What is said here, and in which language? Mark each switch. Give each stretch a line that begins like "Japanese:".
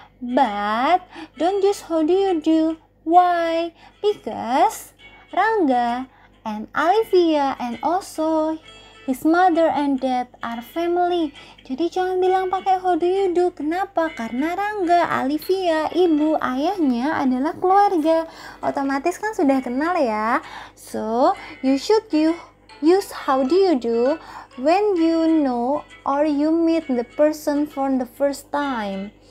English: But don't use how do you do. Why? Because Rangga and Olivia and also his mother and dad are family.
Indonesian: Jadi jangan bilang pakai
English: how do you do.
Indonesian: Kenapa? Karena Rangga, Olivia, ibu, ayahnya adalah keluarga. Otomatis kan sudah kenal ya.
English: So, you should use how do you do when you know or you meet the person for the first time.